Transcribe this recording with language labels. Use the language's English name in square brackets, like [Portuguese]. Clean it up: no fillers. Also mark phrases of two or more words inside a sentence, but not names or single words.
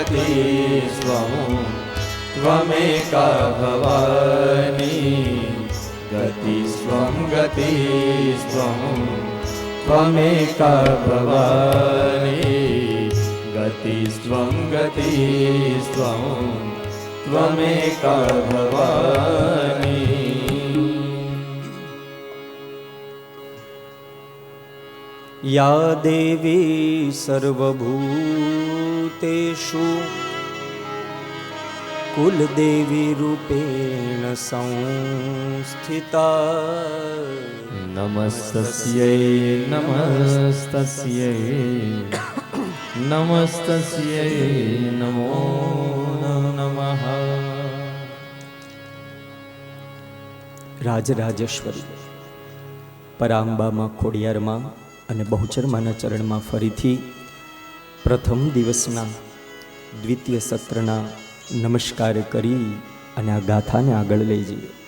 [Sanskrit] ત્વમેકા ભવાની ગતિસ્ત્વં ત્વમેકા ભવાની ગતિસ્ત્વં ત્વમેકા ભવાની યા દેવી સર્વભૂતેષુ कुलदेवी रूपेण संस्थिता नमस्तस्यै नमस्तस्यै नमस्तस्यै नमो नमः। [Gujarati] રાજરાજેશ્વરી પરાંબામાં ખોડિયારમાં અને બહુચરમાના ચરણમાં ફરીથી પ્રથમ દિવસના દ્વિતીય સત્રના નમસ્કાર કરી અને આ ગાથાને આગળ લઈ જઈએ.